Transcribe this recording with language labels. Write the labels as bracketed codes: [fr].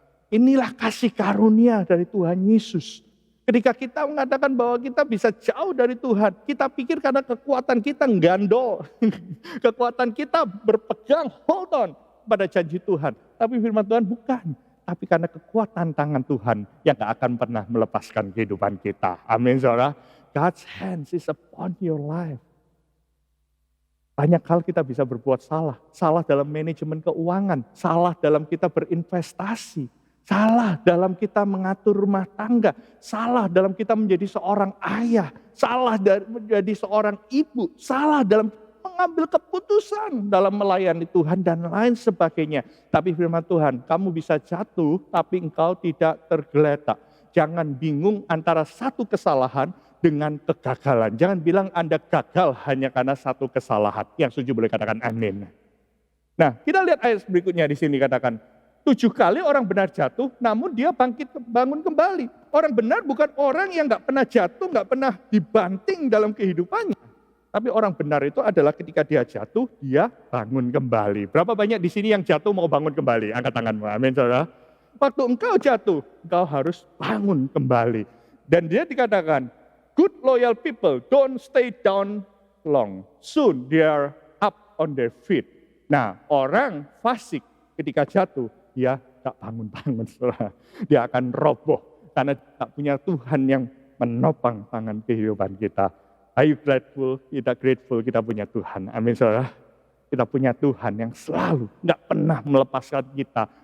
[id] Inilah kasih karunia dari Tuhan Yesus. Ketika kita mengatakan bahwa kita bisa jauh dari Tuhan, kita pikir karena kekuatan kita gandol, kekuatan kita berpegang, [en] hold on [id] pada janji Tuhan. Tapi firman Tuhan bukan, tapi karena kekuatan tangan Tuhan yang gak akan pernah melepaskan kehidupan kita. Amin, saudara. [en] God's hands is upon your life. [id] Banyak hal kita bisa berbuat salah. Salah dalam manajemen keuangan, salah dalam kita berinvestasi. Salah dalam kita mengatur rumah tangga, salah dalam kita menjadi seorang ayah, salah menjadi seorang ibu, salah dalam mengambil keputusan dalam melayani Tuhan dan lain sebagainya. Tapi firman Tuhan, kamu bisa jatuh tapi engkau tidak tergeletak. Jangan bingung antara satu kesalahan dengan kegagalan. Jangan bilang Anda gagal hanya karena satu kesalahan. Yang setuju boleh katakan amin. Nah, kita lihat ayat berikutnya di sini katakan, 7 kali orang benar jatuh, namun dia bangun kembali. Orang benar bukan orang yang gak pernah jatuh, gak pernah dibanting dalam kehidupannya. Tapi orang benar itu adalah ketika dia jatuh, dia bangun kembali. Berapa banyak di sini yang jatuh mau bangun kembali? Angkat tanganmu, amin saudara. Waktu engkau jatuh, engkau harus bangun kembali. [en] Dan dia dikatakan, good loyal people don't stay down long. Soon they are up on their feet. [id] Nah, orang fasik ketika jatuh, dia tak bangun-bangun, saudara. Dia akan roboh karena tak punya Tuhan yang menopang tangan kehidupan kita. [en] Are you grateful? [id] Kita grateful kita punya Tuhan. Amin, saudara. Kita punya Tuhan yang selalu gak pernah melepaskan kita.